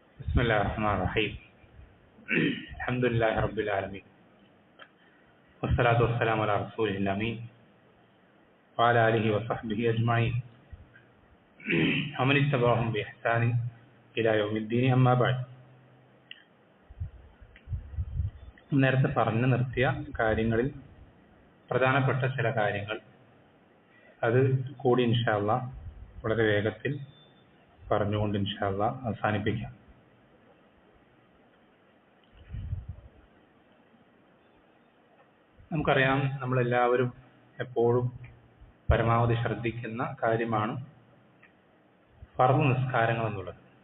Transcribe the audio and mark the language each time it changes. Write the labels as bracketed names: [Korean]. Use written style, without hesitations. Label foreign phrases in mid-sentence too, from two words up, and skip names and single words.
[Arabic] بسم الله الرحمن الرحيم الحمد لله رب العالمين والصلاة والسلام على رسوله الأمين وعلى آله وصحبه أجمعين ومن اتبعهم بإحسان إلى يوم الدين أما بعد. [Malayalam] നേരത്തെ പറഞ്ഞു നിർത്തിയ കാര്യങ്ങളിൽ പ്രധാനപ്പെട്ട ചില കാര്യങ്ങൾ അത് കൂടി [Arabic] إن شاء الله [Malayalam] വളരെ വേഗത്തിൽ പറഞ്ഞുകൊണ്ട് [Arabic] إن شاء الله [Malayalam] അവസാനിപ്പിക്കാം. നമുക്കറിയാം, നമ്മളെല്ലാവരും എപ്പോഴും പരമാവധി ശ്രദ്ധിക്കുന്ന കാര്യമാണ് ഫർദ് നിസ്കാരങ്ങൾ എന്നുള്ളത്.